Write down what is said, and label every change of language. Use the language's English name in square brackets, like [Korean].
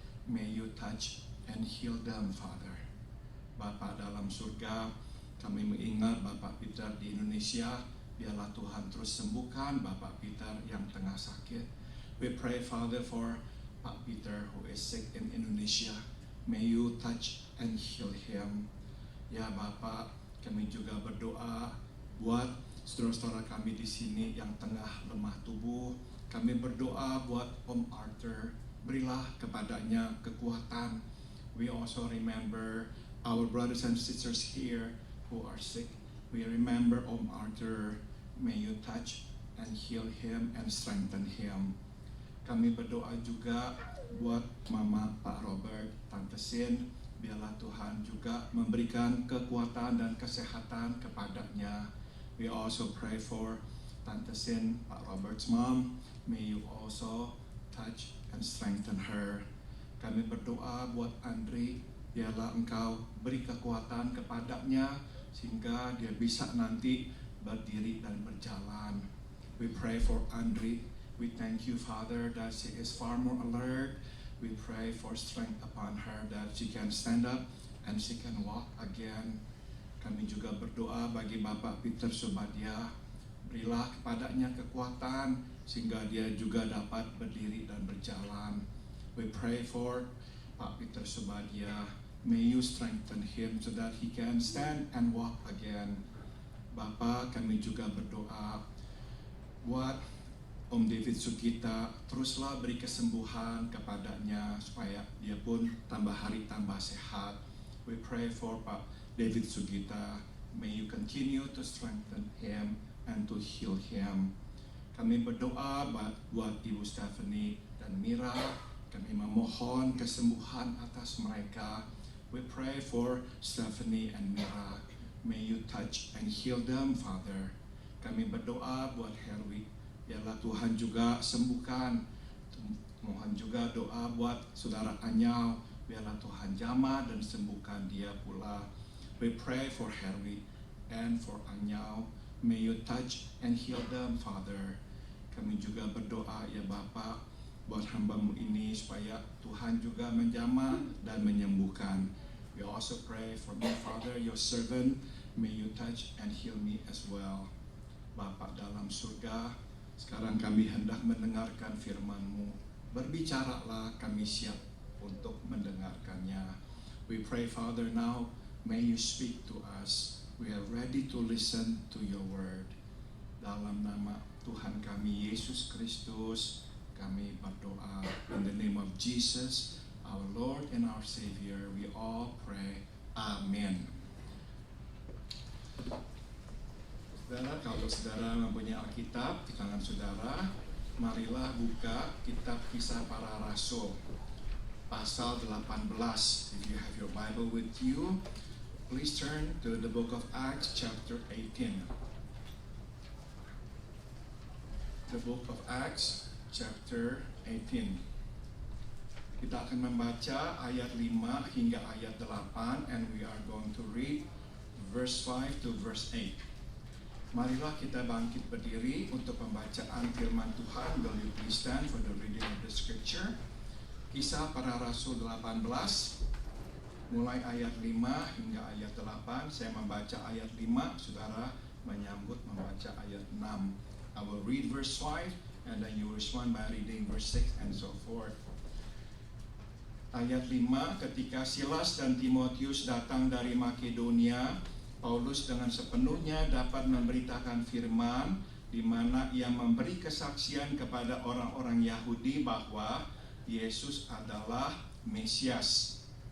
[English] May you touch and heal them, Father. [Indonesian] Bapa dalam surga, kami mengingat Bapak Peter di Indonesia. Biarlah Tuhan terus sembuhkan Bapak Peter yang tengah sakit. [English] We pray, Father, for Pak Peter who is sick in Indonesia. May you touch and heal him. [Indonesian] Ya Bapak, kami juga berdoa buat saudara-saudara kami di sini yang tengah lemah tubuh. Kami berdoa buat Om Arthur, berilah kepadanya kekuatan. [English] We also remember our brothers and sisters here who are sick. We remember Om Arthur. May you touch and heal him and strengthen him. [Indonesian] Kami berdoa juga buat Mama Pak Robert, Tante Sin. Biarlah Tuhan juga memberikan kekuatan dan kesehatan kepadanya. [English] We also pray for Tante Sin, Pak Robert's mom. May you also touch and strengthen her. [Indonesian] Kami berdoa buat Andri. Biarlah Engkau beri kekuatan kepadanya sehingga dia bisa nanti berdiri dan berjalan. [English] We pray for Andri. We thank you, Father, that she is far more alert. We pray for strength upon her, that she can stand up and she can walk again. [Indonesian] Kami juga berdoa bagi Bapak Peter Subadia. Berilah kepadanya kekuatan sehingga dia juga dapat berdiri dan berjalan. [English] We pray for Pak Peter Subadia. May you strengthen him so that he can stand and walk again. [Indonesian] Bapak, kami juga berdoa buat Om David Sugita, teruslah beri kesembuhan kepadanya supaya dia pun tambah hari tambah sehat. [English] We pray for Pak David Sugita. May you continue to strengthen him and to heal him. [Indonesian] Kami berdoa buat Ibu Stephanie dan Mira. Kami memohon kesembuhan atas mereka. [English] We pray for Stephanie and Mira. May you touch and heal them, Father. [Indonesian] Kami berdoa buat Herwi. Biarlah Tuhan juga sembuhkan. Mohon juga doa buat saudara Anyau. Biarlah Tuhan jamah dan sembuhkan dia pula. [English] We pray for Herwi and for Anyau. May you touch and heal them, Father. [Indonesian] Kami juga berdoa ya Bapa buat hamba-Mu ini supaya Tuhan juga menjamah dan menyembuhkan. [English] We also pray for me, Father, your servant. May you touch and heal me as well. [Indonesian] Bapa dalam surga, sekarang kami hendak mendengarkan firman-Mu. Berbicaralah, kami siap untuk mendengarkannya. [English] We pray, Father, now may you speak to us. We are ready to listen to your word. [Indonesian] Dalam nama Tuhan kami Yesus Kristus, kami berdoa. [English] In the name of Jesus, our Lord and our Savior, we all pray. Amen. [Indonesian] Saudara, kalau saudara mempunyai Alkitab di tangan saudara, marilah buka kitab Kisah Para Rasul pasal 18. [English] If you have your Bible with you, please turn to the book of Acts chapter 18. The book of Acts chapter 18. [Indonesian] Kita akan membaca ayat 5 hingga ayat 8, [English] and we are going to read verse 5 to verse 8. [Indonesian] Marilah kita bangkit berdiri untuk pembacaan firman Tuhan. [English] Will you please stand for the reading of the scripture? [Indonesian] Kisah Para Rasul 18, mulai ayat 5 hingga ayat 8. Saya membaca ayat 5, saudara menyambut membaca ayat 6. [English] I will read verse 5 and then you respond by reading verse 6 and so forth. [Indonesian] Ayat 5, ketika Silas dan Timotius datang dari Makedonia, Paulus dengan sepenuhnya dapat memberitakan firman, di mana ia memberi kesaksian kepada orang-orang Yahudi bahwa Yesus adalah Mesias.